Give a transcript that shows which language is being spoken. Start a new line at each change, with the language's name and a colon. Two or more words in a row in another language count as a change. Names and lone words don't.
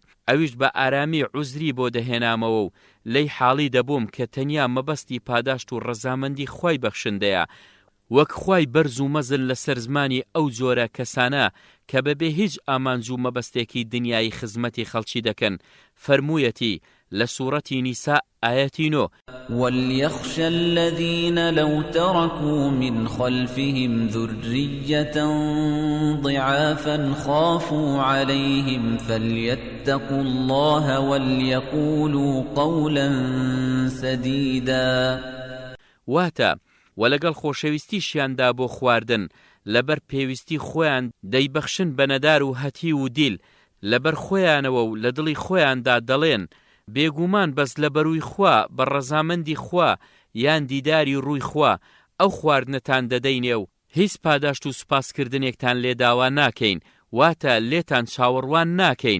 Central Kurdish: ئەویش بە ئارامی عوزری بۆ دەهێنامەوە و لەی حاڵی دەبووم کە تەنیا مەبەستی پاداشت و ڕەزامەندی خوای بەخشندەیە، وەک خوای بەرز و مەزن لەسەر زمانی ئەو جۆرە کەسانە کە بەبێ هیچ ئامانج و مەبەستێکی دنیای خزمەتی خەڵکی دەکەن. فەرموویەتی لە سوورەتی نیسا ئایەتی 9:
Arabic: وَلْيَخْشَ الَّذِينَ لَوْ تَرَكُوا مِنْ خَلْفِهِمْ ذُرِّيَّةً ضِعَافًا خَافُوا عَلَيْهِمْ فَلْيَتَّقُوا اللَّهَ وَلْيَقُولُوا قَوْلًا سَدِيدًا.
Central Kurdish: واتە وەلەگەڵ خۆشەویستیشیاندا بۆ خواردن لەبەر پێویستی خۆیان دەیبەخشن بە نەدار و هەتی و دیل، لەبەر خۆیانەوە و لە دڵی خۆیاندا دەڵێن بێگومان بەس لە بەرووی خوا بە ڕەزامەندی خوا یان دیداری ڕووی خوا ئەو خواردنتان دەدەینێ و هیچ پاداشت و سوپاسکردنێکتان لێداوا ناکەین، واتە لێتان چاوەڕوان ناکەین.